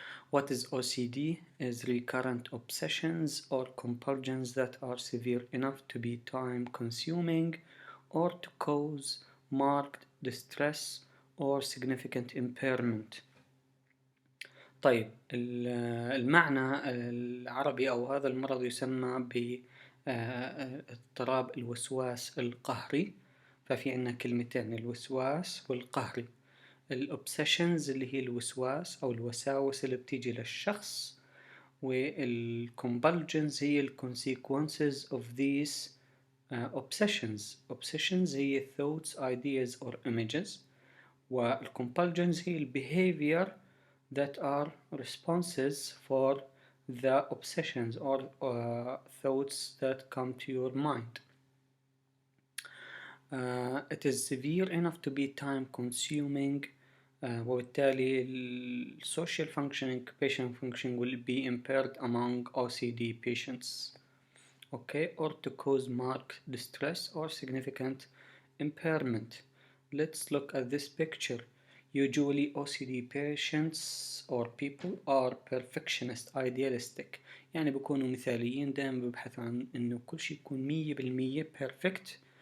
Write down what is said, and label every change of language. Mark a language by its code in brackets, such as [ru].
[en] What is OCD? Is recurrent obsessions or compulsions that are severe enough to be time consuming or to cause marked distress or significant impairment. [ar] طيب المعنى العربي أو هذا المرض يسمى باضطراب الوسواس القهري. ففي عنا كلمتين، الوسواس والقهري. الأوبسيشنز اللي هي الوسواس أو الوساوس اللي بتيجي للشخص، والكومبالجنز هي الكونسيكونسز [en] of these obsessions. obsessions هي thoughts, ideas or images، والcompulsions هي behavior that are responses for the obsessions or thoughts that come to your mind. It is severe enough to be time consuming وبالتالي social functioning, occupational functioning will be impaired among OCD patients. Okay, or to cause marked distress or significant impairment. Let's look at this picture. Usually OCD patients or people are perfectionist, idealistic. [ar] يعني بيكونوا مثاليين، دائما بيبحثوا عن إنه كل شيء يكون [en] 100% perfect.